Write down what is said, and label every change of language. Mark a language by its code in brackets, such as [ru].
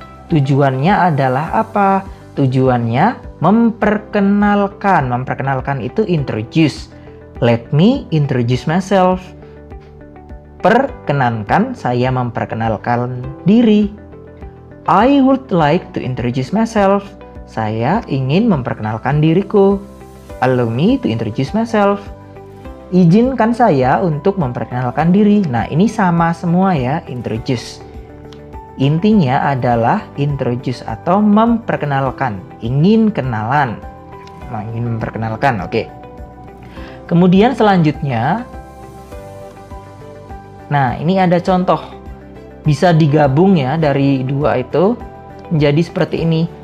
[id] Tujuannya adalah apa? Tujuannya memperkenalkan. Memperkenalkan itu introduce. [en] Let me introduce myself. [id] Perkenankan saya memperkenalkan diri. [en] I would like to introduce myself. [id] Saya ingin memperkenalkan diriku. [en] Allow me to introduce myself. [id] Izinkan saya untuk memperkenalkan diri. Nah, ini sama semua ya, introduce. Intinya adalah introduce atau memperkenalkan, ingin kenalan, ingin memperkenalkan. Oke. Kemudian selanjutnya, nah ini ada contoh, bisa digabung ya dari dua itu menjadi seperti ini.